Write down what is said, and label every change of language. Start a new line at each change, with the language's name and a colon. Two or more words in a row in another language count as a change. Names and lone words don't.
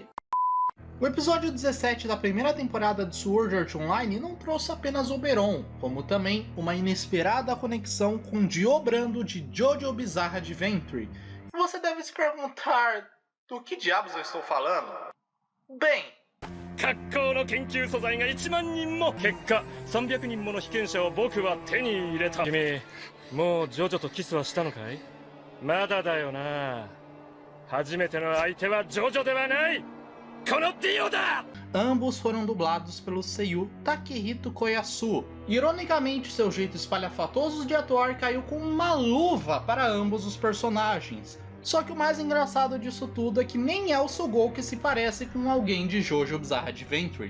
Portuguese: O episódio 17 da primeira temporada de Sword Art Online não trouxe apenas Oberon, como também uma inesperada conexão com Dio Brando de JoJo Bizarre Adventure. E você deve se perguntar, do que diabos eu estou falando? Bem...
Japanese: 格好の研究素材が1万人も結果300人もの被験者を僕は手に入れた君もうジョジョとキスはしたのかいまだだよな初めての相手はジョジョではないこのディオだ
Portuguese: Ambos foram dublados pelo seiyuu Takehito Koyasu. Ironicamente, seu jeito espalhafatoso de atuar caiu com uma luva para ambos os personagens. Só que o mais engraçado disso tudo é que nem é o Sugou que se parece com alguém de Jojo Bizarre Adventure.